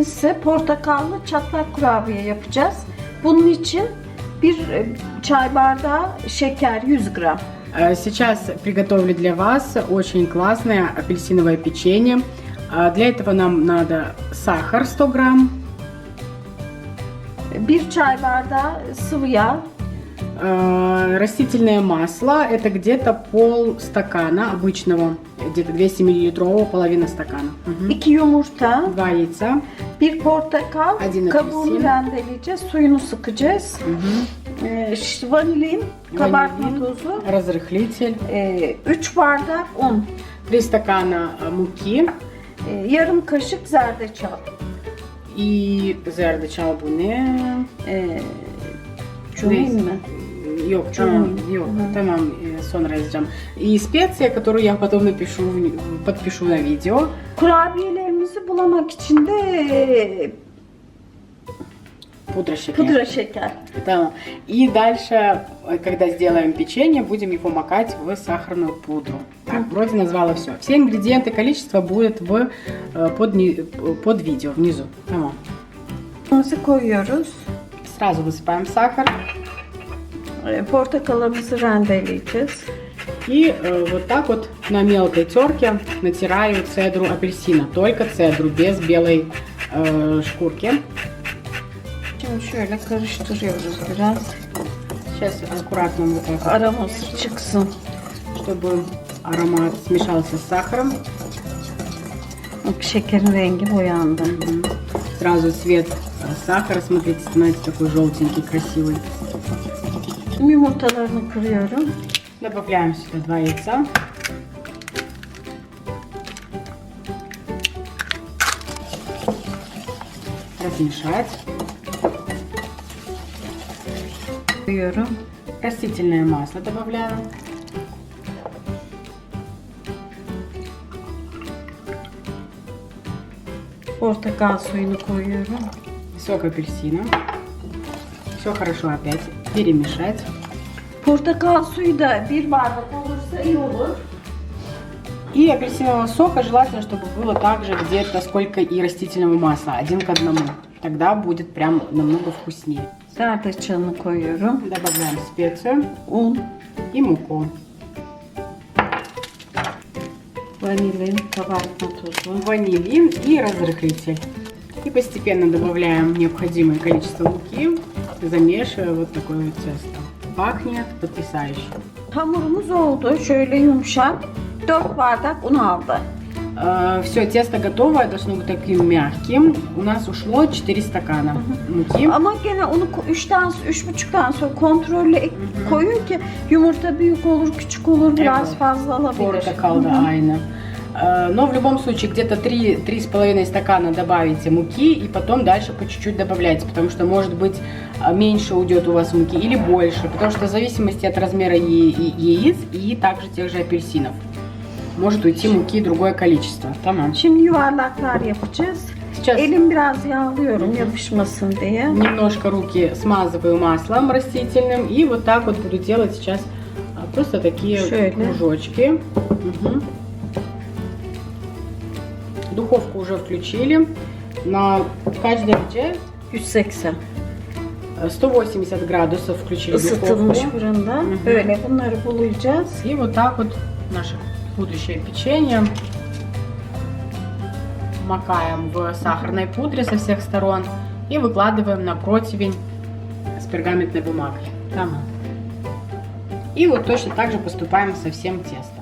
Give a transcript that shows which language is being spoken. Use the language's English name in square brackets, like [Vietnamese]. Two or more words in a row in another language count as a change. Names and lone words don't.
[Turkish] Şimdi portakallı çatlak kurabiye yapacağız. Bunun için bir çay bardağı şeker 100 gram. [Russian] Сейчас приготовлю для вас очень классное апельсиновое печенье. Для этого нам надо сахар 100 грамм. [Turkish] Bir çay bardağı sıvı yağ. [Russian] Растительное масло это где-то полстакана обычного, где-то 200 миллилитрового, половина стакана. [Turkish] 2 yumurta. [Russian] 2 яйца. [Turkish] Bir portakal. [Russian] Один [Turkish] Kabuğunu [Russian] апельсин. [Turkish] rendeleyeceğiz. Suyunu sıkacağız. Vanilin, kabartma [Russian] Ванилин, [Turkish] tozu. [Russian] разрыхлитель. [Turkish] 3 bardak un. [Russian] 3 стакана муки. [Turkish] Yarım kaşık zerdeçal. И зердечал bu ne? Cumin mi? Yok, Cumin. yok, tamam, sonra yazacağım. [Russian] И специя, которую я потом подпишу на видео. [Turkish] Kurabiyelerimizi bulamak için de pudra şeker. pudra şeker. [Russian] Да. И дальше, когда сделаем печенье, будем его макать в сахарную пудру. Так, вроде назвала все. Все ингредиенты, количество будет под видео внизу. [Turkish] Tamam. Unumuzu koyuyoruz. [Russian] Сразу высыпаем сахар. [Turkish] Portakalımızı rendeleyeceğiz. [Russian] И вот так вот на мелкой терке натираю цедру апельсина. Только цедру, без белой шкурки. [Turkish] Şimdi şöyle karıştırıyoruz biraz. [Russian] Сейчас аккуратно вот так вот, [Turkish] Aroması çıksın. [Russian] чтобы аромат смешался с сахаром. [Turkish] Bak şekerin rengi boyandı. [Russian] Сразу цвет сахара, смотрите, становится такой желтенький, красивый. [Turkish] Şimdi yumurtalarını kırıyorum. [Russian] Добавляем сюда 2 яйца. Размешать. [Turkish] Koyuyorum. [Russian] Растительное масло добавляю. [Turkish] Portakal suyunu koyuyorum. [Russian] Сок апельсина. Все хорошо опять перемешать. [Turkish] Portakal suyu da bir bardak olursa iyi olur. [Russian] И апельсинового сока желательно, чтобы было также где-то сколько и растительного масла, 1 к 1. Тогда будет прям намного вкуснее. [Turkish] Zerdeçalını koyuyorum. [Russian] Добавляем специю [Turkish] Un, [Russian] и муку. [Turkish] vanilin, kabartma tozu. [Russian] Ванилин и разрыхлитель. И постепенно добавляем необходимое количество муки, замешивая вот такое вот тесто. Пахнет потрясающе. [Turkish] Hamurumuz oldu. Şöyle yumuşak. 4 bardak un aldı. [Russian] Все, тесто готовое, должно быть таким мягким. У нас ушло 4 стакана муки. [Turkish] Ama gene onu 3,5'tan sonra kontrollü koyun ki yumurta büyük olur, küçük olur, biraz Evet. fazla alabilir. Портокал, да, айна. [Russian] Но в любом случае где-то 3,5 стакана добавите муки и потом дальше по чуть-чуть добавляйте, потому что может быть меньше уйдет у вас муки или больше, потому что в зависимости от размера яиц и также тех же апельсинов может уйти муки другое количество. [Turkish] Tamam. Şimdi yuvarlaklar yapacağız. [Russian] Сейчас [Turkish] Elim biraz yağlıyorum yapışmasın diye. [Russian] немножко руки смазываю маслом растительным и вот так вот буду делать сейчас просто такие [Turkish] Шöyle. [Russian] кружочки. Мгм. Духовку уже включили на каждый derece 180 180 градусов включили [Turkish] ısıtılmış [Russian] духовку. [Turkish] fırında. Böyle bunları bulayacağız. [Russian] И вот так вот наше будущее печенье макаем в сахарной пудре со всех сторон и выкладываем на противень с пергаментной бумагой. [Turkish] Tamam. [Russian] И вот точно так же поступаем со всем тестом.